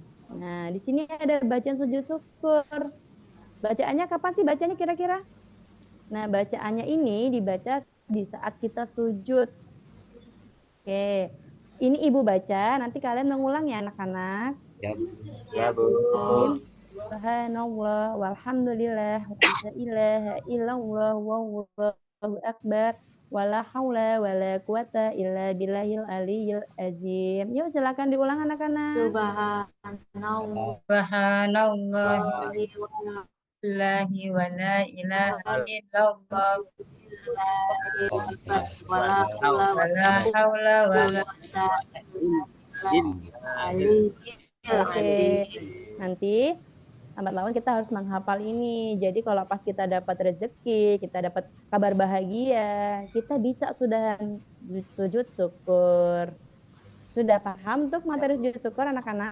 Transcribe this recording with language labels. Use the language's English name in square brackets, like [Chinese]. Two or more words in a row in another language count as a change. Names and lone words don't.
[Indonesian] Nah, di sini ada bacaan sujud syukur. Bacaannya kapan sih bacanya kira-kira? Nah, bacaannya ini dibaca di saat kita sujud. Oke, ini Ibu baca, nanti kalian mengulang ya anak-anak. ya, Ya, Bu. [Arabic] سبحان الله والحمد لله ولا إله إلا الله والله أكبر ولا حول ولا قوة إلا بالله العلي العظيم. [Indonesian] Yuk silakan diulang anak-anak. [Arabic] سبحان الله. سبحان الله ولا ولا إله إلا الله حول ولا حول ولا [Indonesian] Oke, nanti lambat laun kita harus menghafal ini. Jadi kalau pas kita dapat rezeki, kita dapat kabar bahagia, kita bisa sudah sujud syukur. Sudah paham untuk materi sujud syukur anak-anak?